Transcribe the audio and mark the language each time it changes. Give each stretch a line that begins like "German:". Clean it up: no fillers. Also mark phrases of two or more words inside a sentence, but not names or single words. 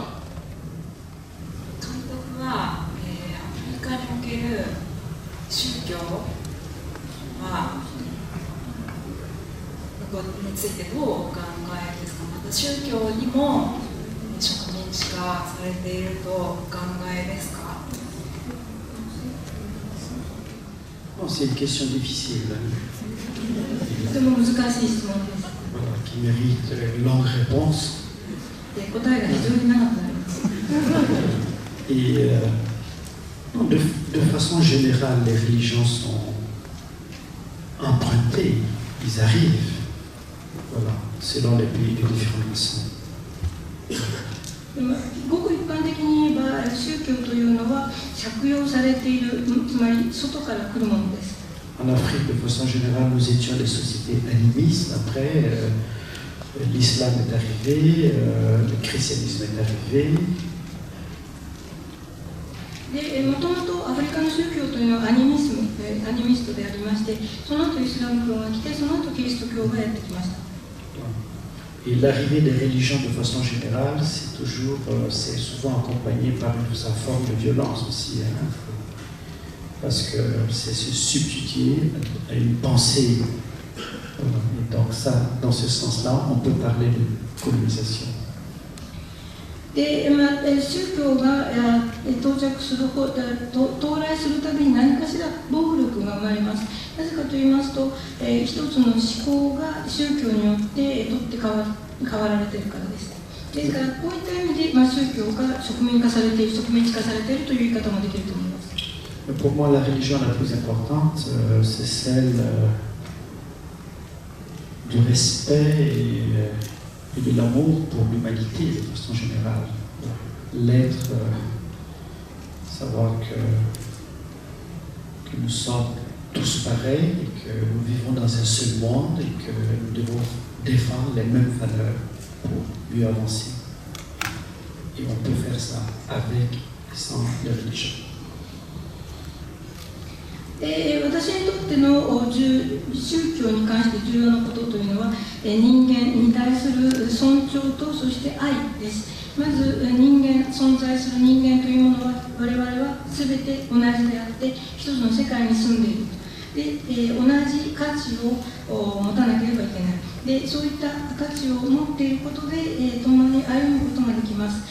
Japanese: 監督は、アメリカにおける宗教についてどうお考えですか。また宗教にも植民地化されているとお考えですか。
French: C'est une question difficile.
Japanese: とても難しい質問です。
French: Voilà, qui mérite une longue réponse.
Japanese: 答えが非常に長くなります。
French: Et de façon générale, les religions sont empruntées, ils arrivent, voilà, selon les pays de différentes nations.
Japanese: ごく一般的に言えば、宗教というのは借用されている、つまり外から来るものです。
French: En Afrique, de façon générale, nous étions des sociétés animistes. Après, l'islam est arrivé, le christianisme est arrivé.
Japanese: で、もともとアフリカの宗教というのはアニミストでありまして、その後イスラム教が来て、その後キリスト教がやってきました。
French: Et l'arrivée des religions de façon générale, c'est souvent accompagné par sa forme de violence aussi, hein, parce que c'est se substituer à une pensée. Et donc ça, dans ce sens-là, on peut parler de colonisation.
Japanese: で、宗教が到来するたびに何かしら暴力が生まれます。なぜかと言いますと、一つの思考が宗教によって取って変わられているからです。ですから、こういった意味で、宗教が植民地化されているという言い方もできると思います。
French: Pour moi, la religion la plus importante, c'est celle du respect et de l'amour pour l'humanité de façon générale. L'être, savoir que nous sommes tous pareils et que nous vivons dans un seul monde et que nous devons défendre les mêmes valeurs pour mieux avancer. Et on peut faire ça avec et sans les religions.
Japanese: 私にとっての宗教に関して重要なことというのは、人間に対する尊重とそして愛です。まず存在する人間というものは我々は全て同じであって一つの世界に住んでいるで、同じ価値を持たなければいけないで、そういった価値を持っていることで、共に歩むことができます。